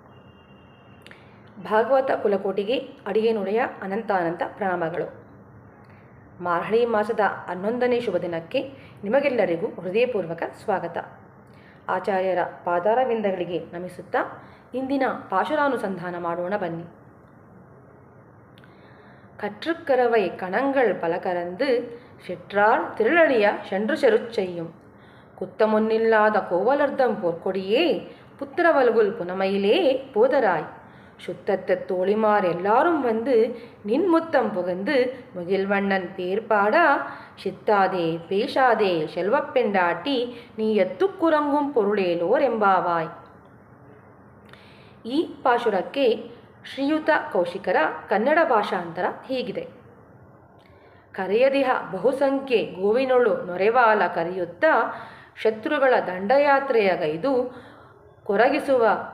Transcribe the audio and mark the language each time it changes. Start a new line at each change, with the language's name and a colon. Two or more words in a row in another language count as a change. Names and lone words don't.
Kannada: ಭಾಗವತ ಕುಲಕೋಟಿಗೆ ಅಡಿಗೆನುಡೆಯ ಅನಂತಾನಂತ ಪ್ರಣಾಮಗಳು. ಮಾರ್ಹಳಿ ಮಾಸದ 11ನೇ ಶುಭ ದಿನಕ್ಕೆ ನಿಮಗೆಲ್ಲರಿಗೂ ಹೃದಯಪೂರ್ವಕ ಸ್ವಾಗತ. ಆಚಾರ್ಯರ ಪಾದಾರವಿಂದಗಳಿಗೆ ನಮಿಸುತ್ತಾ ಇಂದಿನ ಪಾಶುರಾನುಸಂಧಾನ ಮಾಡೋಣ ಬನ್ನಿ.
Tamil: கற்றுக்கரவை கணங்கள் பல கறந்து சிற்றார் திருளழிய சென்று செருச்செய்யும் குத்தமுன்னில்லாத கோவலர்தம் போர்க்கொடியே புத்திரவல்குல் புனமையிலே போதராய் சுத்தத்த தோழிமார் எல்லாரும் வந்து நின்முத்தம் புகந்து முகில்வண்ணன் பேர் பாடா சித்தாதே பேசாதே செல்வப்பெண்டாட்டி நீ ಎತ್ತುಕ್ಕುರಂಗುಂ பொருளேலோர் ಎಂಬಾವಾಯ್.
Kannada: ಈ ಪಾಶುರಕ್ಕೆ ಶ್ರೀಯುತ ಕೌಶಿಕರ ಕನ್ನಡ ಭಾಷಾಂತರ ಹೀಗಿದೆ. ಕರೆಯದಿಹ ಬಹುಸಂಖ್ಯೆ ಗೋವಿನೊಳು ನೊರೆವಾಲ ಕರೆಯುತ್ತಾ ಶತ್ರುಗಳ ದಂಡಯಾತ್ರೆಯಗೈದು ಕೊರಗಿಸುವ